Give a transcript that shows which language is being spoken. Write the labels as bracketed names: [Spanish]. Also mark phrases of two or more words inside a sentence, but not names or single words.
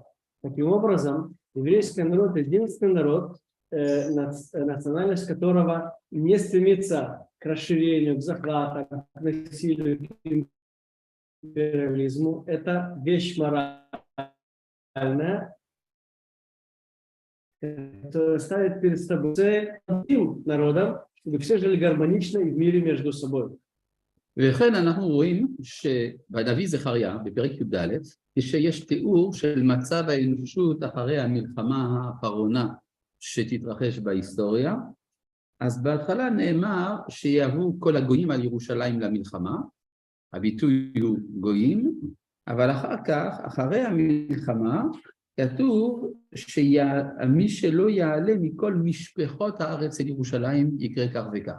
[Russian] Таким образом, еврейский народ — единственный народ, национальность которого не стремится к расширению, к захвату, к насилию, к империализму. Это вещь моральная, которая ставит перед собой цель другим народам, чтобы все жили гармонично и в мире между собой. [Hebrew] ולכן אנחנו רואים שבנביא זכריה, בפרק י"ד, כשיש תיאור של מצב האנושות אחרי המלחמה האחרונה שתתרחש בהיסטוריה, אז בהתחלה נאמר שיבואו כל הגויים על ירושלים למלחמה, הביטוי הוא גויים, אבל אחר כך, אחרי המלחמה, כתוב שמי שלא יעלה מכל משפחות הארץ אל ירושלים יקרה כך וכך.